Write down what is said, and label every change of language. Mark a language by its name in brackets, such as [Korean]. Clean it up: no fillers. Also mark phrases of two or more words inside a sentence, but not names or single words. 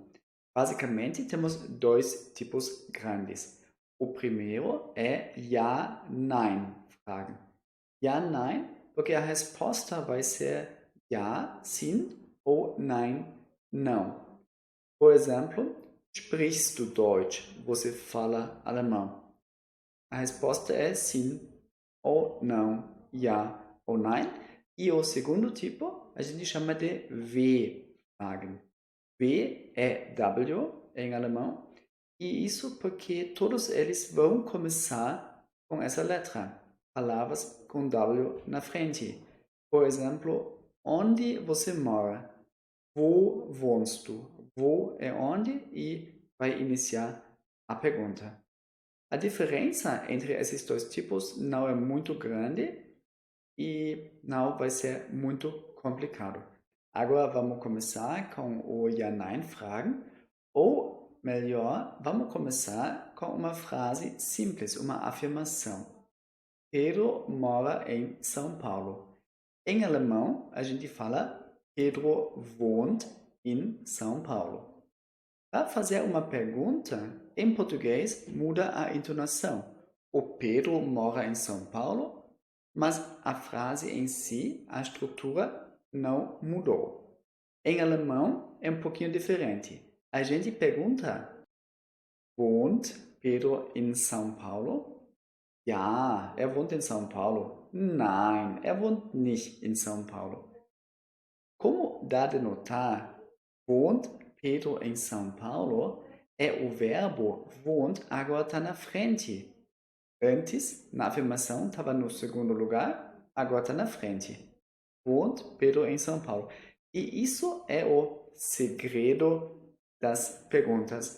[Portuguese] Basicamente, temos dois tipos grandes. O primeiro é [German] Ja, Nein Fragen. Ja, Nein, [Portuguese] porque a resposta vai ser ja, sim ou nein, não. Por exemplo, [German] sprichst du Deutsch? [Portuguese] Você fala alemão? A resposta é sim ou não, ja ou nein. E o segundo tipo a gente chama de W-Fragen. W é W em alemão, e isso porque todos eles vão começar com essa letra. Palavras com W na frente. Por exemplo, onde você mora? [German] Wo wohnst du? [Portuguese] Wo é onde e vai iniciar a pergunta. A diferença entre esses dois tipos não é muito grande e não vai ser muito complicado. Agora vamos começar com o Ja-Nein-Fragen, ou melhor, vamos começar com uma frase simples, uma afirmação. Pedro mora em São Paulo. Em alemão, a gente fala [German] Pedro wohnt in São Paulo. [Portuguese] Para fazer uma pergunta, em português muda a entonação. O Pedro mora em São Paulo, mas a frase em si, a estrutura, não mudou. Em alemão é um pouquinho diferente. A gente pergunta: [German] Wohnt Pedro in São Paulo? Ja, er wohnt in São Paulo. Nein, er wohnt nicht in São Paulo. [Portuguese] Como dá de notar, wohnt Pedro em São Paulo é o verbo wohnt, agora está na frente. Antes, na afirmação, estava no segundo lugar, agora está na frente. Wohnt Pedro em São Paulo. E isso é o segredo das perguntas.